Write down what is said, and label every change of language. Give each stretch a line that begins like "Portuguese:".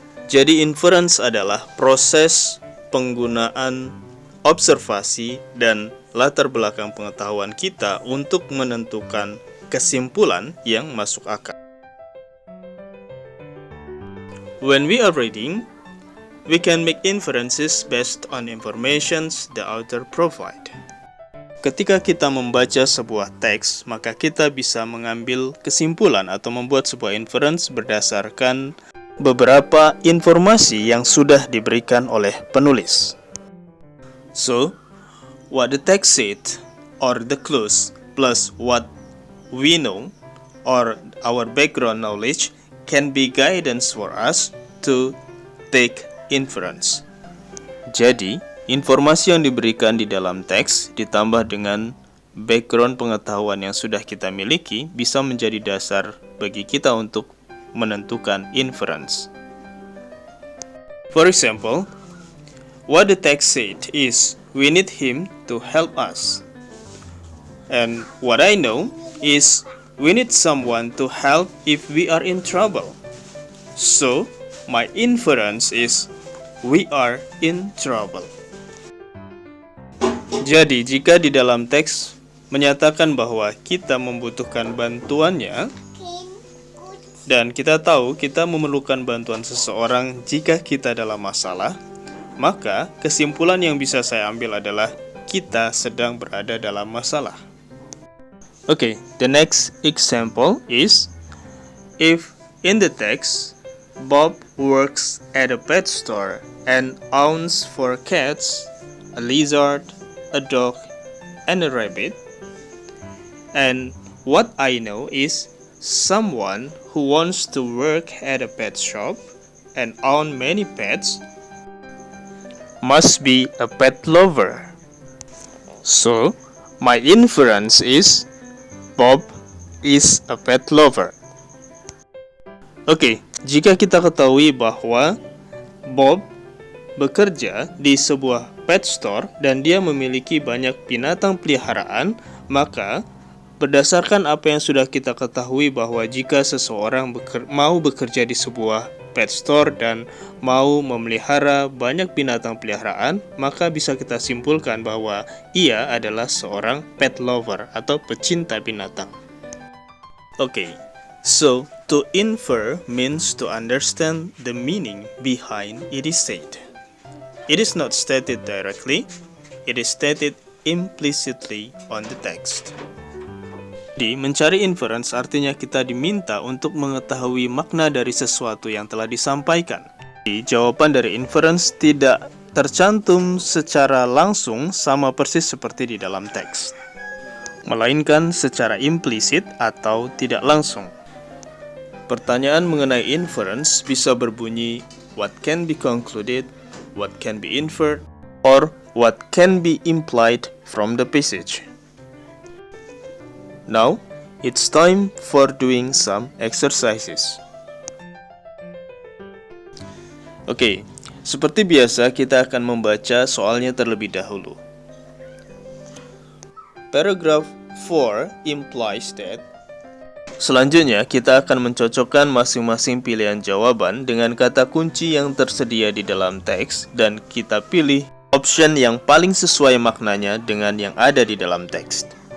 Indonesian: Jadi inference adalah proses penggunaan observasi dan latar belakang pengetahuan kita untuk menentukan kesimpulan yang masuk akal.
English: When we are reading, we can make inferences based on information the author provide.
Indonesian: Ketika kita membaca sebuah teks, maka kita bisa mengambil kesimpulan atau membuat sebuah inference berdasarkan beberapa informasi yang sudah diberikan oleh penulis.
English: So, what the text said or the clues plus what we know or our background knowledge can be guidance for us to take inference.
Indonesian: Jadi, informasi yang diberikan di dalam teks ditambah dengan background pengetahuan yang sudah kita miliki bisa menjadi dasar bagi kita untuk menentukan inference.
English: For example, what the text said is we need him to help us. And what I know is we need someone to help if we are in trouble. So, my inference is we are in trouble.
Indonesian: Jadi, jika di dalam teks menyatakan bahwa kita membutuhkan bantuannya, dan kita tahu kita memerlukan bantuan seseorang jika kita dalam masalah, maka kesimpulan yang bisa saya ambil adalah kita sedang berada dalam masalah.
English: Okay, the next example is, if in the text, Bob works at a pet store and owns 4 cats, a lizard, a dog, and a rabbit. And what I know is someone who wants to work at a pet shop and own many pets must be a pet lover. So, my inference is Bob is a pet lover.
Indonesian: Oke, jika kita ketahui bahwa Bob bekerja di sebuah pet store dan dia memiliki banyak binatang peliharaan, maka berdasarkan apa yang sudah kita ketahui bahwa jika seseorang mau bekerja di sebuah pet store dan mau memelihara banyak binatang peliharaan, maka bisa kita simpulkan bahwa ia adalah seorang pet lover atau pecinta binatang. Oke.
English: So, to infer means to understand the meaning behind it is said. It is not stated directly, it is stated implicitly on the text.
Indonesian: Jadi, mencari inference artinya kita diminta untuk mengetahui makna dari sesuatu yang telah disampaikan. Jadi, jawaban dari inference tidak tercantum secara langsung sama persis seperti di dalam teks, melainkan secara implisit atau tidak langsung. Pertanyaan mengenai inference bisa berbunyi
English: what can be concluded, what can be inferred, or what can be implied from the passage. Now, it's time for doing some exercises.
Indonesian: Oke, seperti biasa kita akan membaca soalnya terlebih dahulu.
English: Paragraph 4 implies that.
Indonesian: Selanjutnya, kita akan mencocokkan masing-masing pilihan jawaban dengan kata kunci yang tersedia di dalam teks dan kita pilih option yang paling sesuai maknanya dengan yang ada di dalam teks.